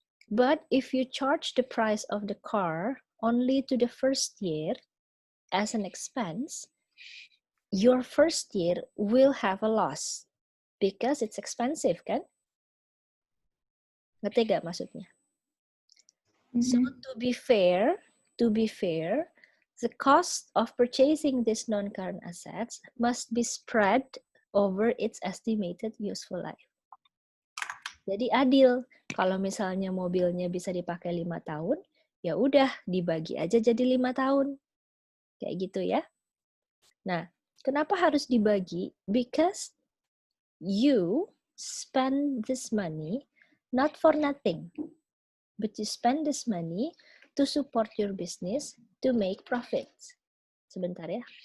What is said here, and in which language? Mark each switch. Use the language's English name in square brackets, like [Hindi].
[English] But if you charge the price of the car only to the first year as an expense, your first year will have a loss because it's expensive, [Indonesian] kan? Ngerti gak maksudnya? [English] So to be fair, the cost of purchasing these non-current assets must be spread over its estimated useful life. [Indonesian] Jadi adil. Kalau misalnya mobilnya bisa dipakai 5 tahun, ya udah dibagi aja jadi 5 tahun. Kayak gitu ya. Nah, kenapa harus dibagi? [English] Because you spend this money not for nothing, but you spend this money to support your business to make profits. [Indonesian] Sebentar ya.